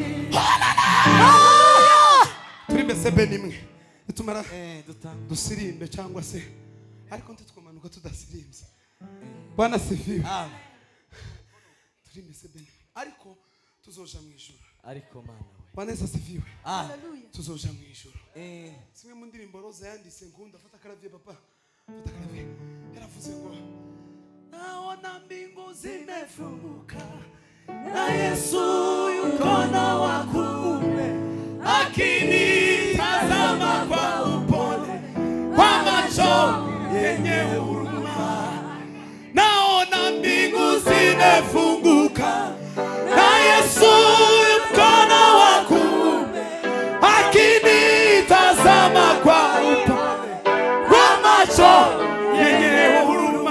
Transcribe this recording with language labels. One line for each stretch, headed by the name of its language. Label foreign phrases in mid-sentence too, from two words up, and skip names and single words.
Rundi: turi mbese be nimwe nitumara dusirimbe cyangwa se ariko ntitwamanuka tudasirimbye
Swahili: bwana sifiwe
Rundi: turi mbese be nimwe ariko tuzoja mu ijuru ariko mana
Swahili: bwana Yesu asifiwe
Rundi: we tuzoja mu ijuru zimwe mu ndirimbo Roza yanditse nkunda fata karavye papa fata karavye yaravuze ngo
Swahili: naona mbingu zimefunguka Na Yesu yukono wa kuume akinitazama kwa upole kwa macho yenye huruma, naona mbingu zimefunguka na Yesu mkono wa kuume akinitazama kwa upole kwa macho yenye huruma.